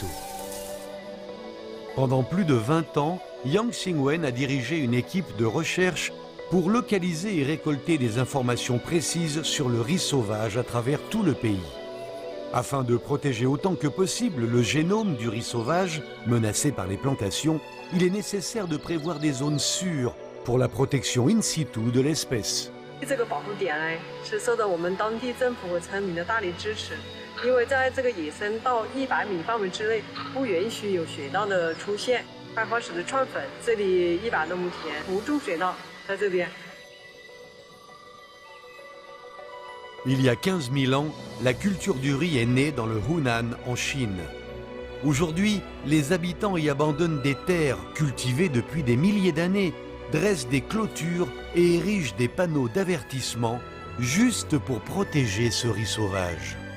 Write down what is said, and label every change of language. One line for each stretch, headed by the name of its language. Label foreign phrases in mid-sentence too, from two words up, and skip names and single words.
French: Pendant plus de 20 ans, Yang Xingwen a dirigé une équipe de recherche pour localiser et récolter des informations précises sur le riz sauvage à travers tout le pays. Afin de protéger autant que possible le génome du riz sauvage, menacé par les plantations, il est nécessaire de prévoir des zones sûres pour la protection in situ de l'espèce.
Chinese: 这个保护点是受到我们当地政府和村民的大力支持，因为在这个野生到100米范围之内，不允许有水稻的出现。开花时的串粉，这里100多亩田不种水稻，在这边。
French: Il y a 15 000 ans, la culture du riz est née dans le Hunan, en Chine. Aujourd'hui, les habitants y abandonnent des terres cultivées depuis des milliers d'années, dressent des clôtures et érigent des panneaux d'avertissement juste pour protéger ce riz sauvage.